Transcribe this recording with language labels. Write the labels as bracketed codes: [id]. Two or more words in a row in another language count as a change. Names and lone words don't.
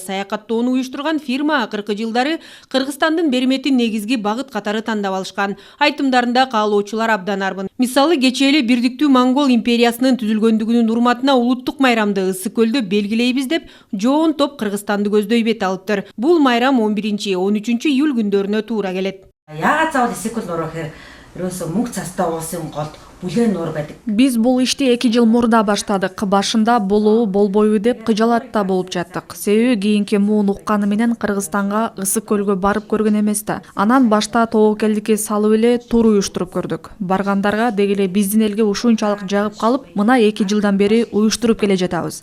[ky] Саякаттоону уюштурган фирма акыркы жылдары Кыргызстандын берметин негизги багыт катары тандап алышкан. Айтымдарында каалоочулар абдан армын. Мисалы, кечээ эле Бирдиктүү Монгол империясынын түзүлгөндүгүнүн урматына улуттук майрамды Ысык көлдө белгилейбиз деп жоон топ Кыргызстанды көздөй бет алыптыр. Бул майрам 11-13 июль күндөрүнө туура келет. [mn] Яагаад заавал Ысык көл нуурах хэрэг ерөөсө мөнх цастай уусын голд бүлээн нуур байдаг. [ky] Биз бул ишти 2 жыл мурда баштадык. Башында болобу болбойбу деп кыжалатта болуп жаттык. Себеби кийинки муун укканы менен Кыргызстанга Ысык көлгө барып көргөн эмес да. Анан башта тобокелдикке салып эле тур уюштуруп көрдүк. Баргандарга деги эле биздин элге ушунчалык жагып калып, мына 2 жылдан бери уюштуруп келе жатабыз.